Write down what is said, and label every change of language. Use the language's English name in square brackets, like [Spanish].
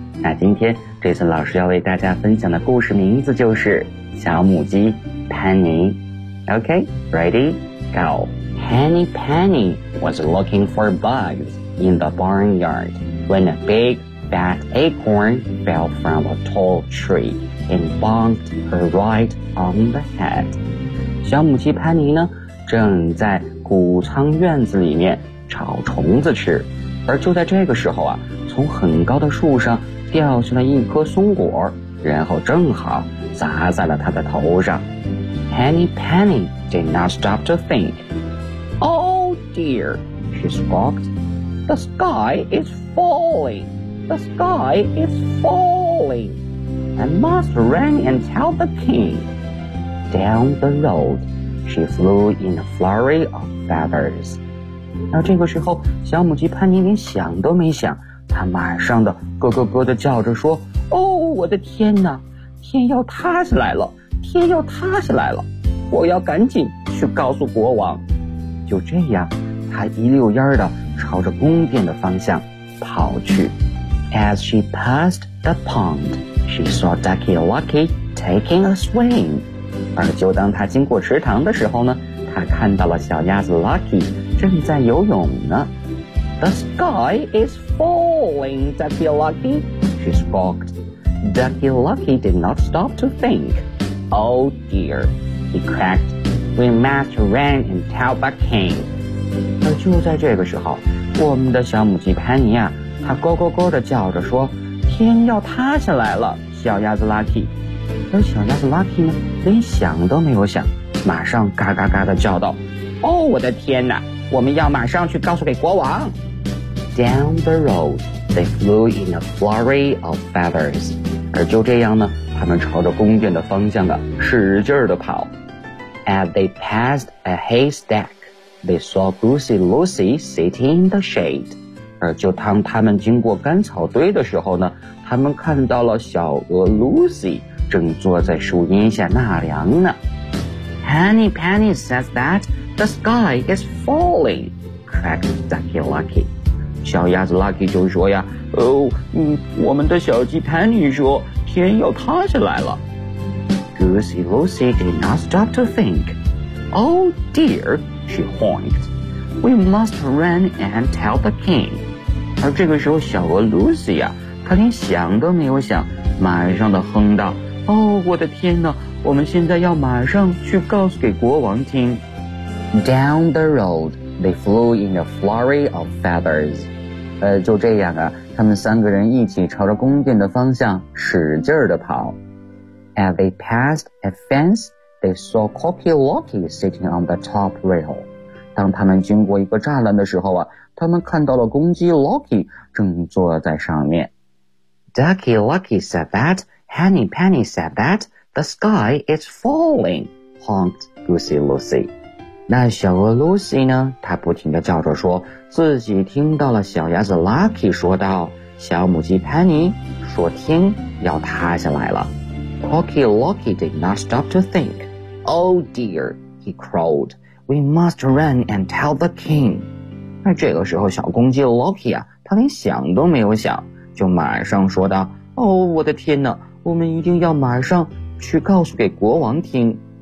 [Chinese] 那今天 Jason 老师要为大家分享的故事名字就是小母鸡 Penny. [English] Okay, ready? Go. Henny Penny was looking for bugs in the barnyard. When a big, fat acorn fell from a tall tree and bonked her right on the head. [Chinese] 小母鸡潘妮呢，正在谷仓院子里面找虫子吃。而就在这个时候啊，从很高的树上掉下了一颗松果，然后正好砸在了她的头上。 [English] Henny Penny did not stop to think. Oh dear, she squawked. The sky is falling. The sky is falling. I must run and tell the king. Down the road, she flew in a flurry of feathers. [Chinese] 那这个时候，小母鸡潘妮连想都没想，她马上的咯咯咯的叫着说：“哦，我的天哪！天要塌下来了！天要塌下来了！我要赶紧去告诉国王。” 就这样，她一溜烟的。朝着宫殿的方向跑去。 [English] As she passed the pond, she saw Ducky Lucky taking a swim. [Chinese] 而就当她经过池塘的时候呢，她看到了小鸭子 Lucky 正在游泳呢。 [English] The sky is falling, Ducky Lucky, she squawked. Ducky Lucky did not stop to think. Oh dear, he cracked. We must run and tell the king. [Chinese] 而就在这个时候，我们的小母鸡潘妮啊，她咯咯咯地叫着说：“天要塌下来了，小鸭子 Lucky。” 而小鸭子 Lucky 呢，连想都没有想，马上嘎嘎嘎地叫道：“ 哦，我的天哪！我们要马上去告诉给国王。 [English] ”Down the road, they flew in a flurry of feathers. [Chinese] 而就这样呢，他们朝着宫殿的方向啊，使劲地跑。 [English] As they passed a haystack. They saw Goosey Lucy sitting in the shade. [Chinese] 而就当他们经过干草堆的时候呢，他们看到了小鹅 Lucy 正坐在树荫下纳凉呢。 [English] Henny Penny says that the sky is falling, cracked Ducky Lucky. [Chinese] 小鸭子 Lucky 就说呀，哦，我们的小鸡 Penny 说天要塌下来了。 [English] Goosey Lucy did not stop to think. Oh dear, she whined. We must run and tell the king. [Chinese] 而这个时候小鹅 Lucy 呀，她连想都没有想，马上的哼道，哦，我的天哪，我们现在要马上去告诉给国王听。 [English] Down the road, they flew in a flurry of feathers. [Chinese] 就这样啊，他们三个人一起朝着宫殿的方向使劲地跑。 [English] As they passed a fence, they saw Corky Locky sitting on the top rail. [Chinese] 当他们经过一个栅栏的时候啊，他们看到了公鸡 Locky 正坐在上面。 [English] Ducky Lucky said that, Henny Penny said that, the sky is falling, honked Goosey Lucy. [Chinese] 那小鹅 Lucy 呢，她不停地叫着说，自己听到了小鸭子 Lucky 说道，小母鸡 Penny 说天要塌下来了。 [English] Corky Lucky did not stop to think. Oh dear, he crowed, we must run and tell the king. [Chinese] 那这个时候小公鸡 Lucky 啊，他连想都没有想，就马上说道，哦，我的天哪，我们一定要马上去告诉给国王听。